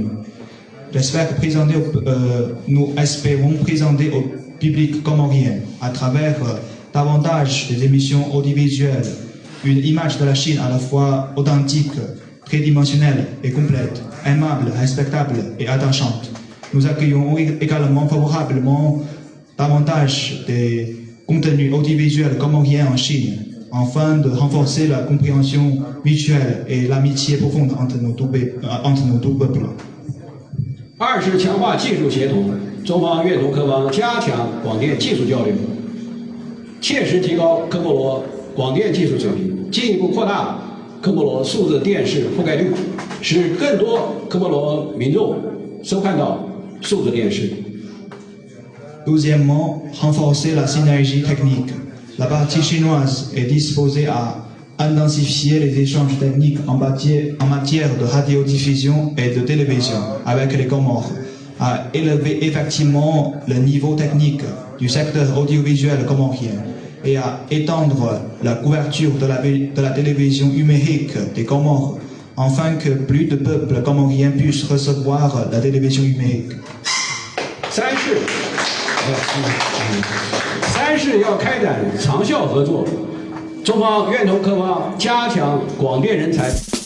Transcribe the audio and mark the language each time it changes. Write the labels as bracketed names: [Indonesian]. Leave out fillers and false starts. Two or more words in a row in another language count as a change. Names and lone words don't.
[French] J'espère que nous espérons présenter au public comorien, à travers davantage des émissions audiovisuelles, une image de la Chine à la fois authentique, tridimensionnelle et complète, aimable, respectable et attachante. Nous accueillons également favorablement davantage des contenus audiovisuels comoriens en Chine, afin de renforcer la compréhension mutuelle et l'amitié profonde entre nos deux peuples. [Chinese] 二是强化技术协同，中方愿同科方加强广电技术交流，切实提高科波罗广电技术水平，进一步扩大科波罗数字电视覆盖率，使更多科波罗民众收看到数字电视。 [French] Deuxièmement, renforcer la synergie technique. La partie chinoise est disposée à intensifier les échanges techniques en matière de radiodiffusion et de télévision avec les Comores, à élever effectivement le niveau technique du secteur audiovisuel comorien et à étendre la couverture de la télévision numérique des Comores, afin que plus de peuples comoriens puissent recevoir la télévision numérique. [Chinese] 三是要开展长效合作，中方愿同科方加强广电人才。